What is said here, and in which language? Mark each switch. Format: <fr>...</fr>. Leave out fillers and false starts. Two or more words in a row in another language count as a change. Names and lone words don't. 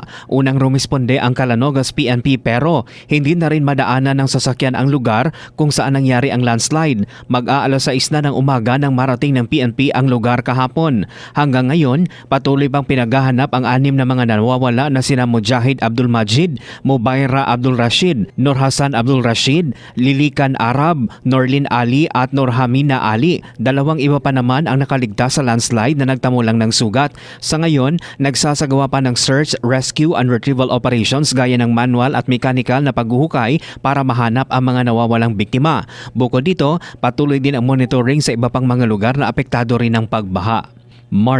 <tl>Unang rumisponde ang Calanogas PNP pero hindi na rin madaanan ng sasakyan ang lugar kung saan nangyari ang landslide. Mag-aalas 6 na ng umaga nang marating ng PNP ang lugar kahapon. Hanggang ngayon, patuloy pang pinaghahanap ang 6 na mga nawawala na sina Mujahid Abdul Majid, Mubayra Abdul Rashid, Nur Hasan Abdul Rashid, Lilikan Arab, Norlin Ali at Nurhamina Ali. 2 iba pa naman ang nakaligtas sa landslide na nagtamo lang ng sugat. Sa ngayon, nagsasagawa pa ng</tl> <en>search, rescue and retrieval operations</en> <tl>gaya ng manual at mechanical na paghuhukay para mahanap ang mga nawawalang biktima. Bukod dito, patuloy din ang monitoring sa iba pang mga lugar na apektado rin ng pagbaha.</tl>